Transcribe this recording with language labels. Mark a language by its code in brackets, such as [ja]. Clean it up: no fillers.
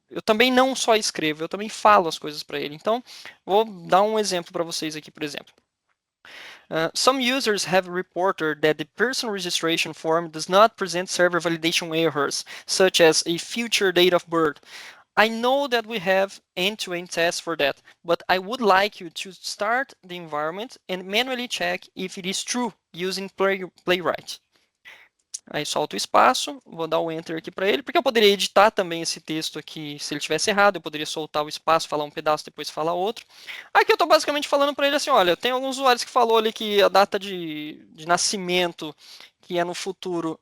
[pt] Eu também não só escrevo, eu também falo as coisas para ele. Então, vou dar um exemplo para vocês aqui, por exemplo. [en] Some users have reported that the person registration form does not present server validation errors, such as a future date of birth. I know that we have end-to-end tests for that, but I would like you to start the environment and manually check if it is true using Playwright. [pt] Aí solto o espaço, vou dar o Enter aqui para ele, porque eu poderia editar também esse texto aqui, se ele tivesse errado, eu poderia soltar o espaço, falar um pedaço, depois falar outro. Aqui eu estou basicamente falando para ele assim, olha, tem alguns usuários que falou ali que a data de nascimento que é no futuro.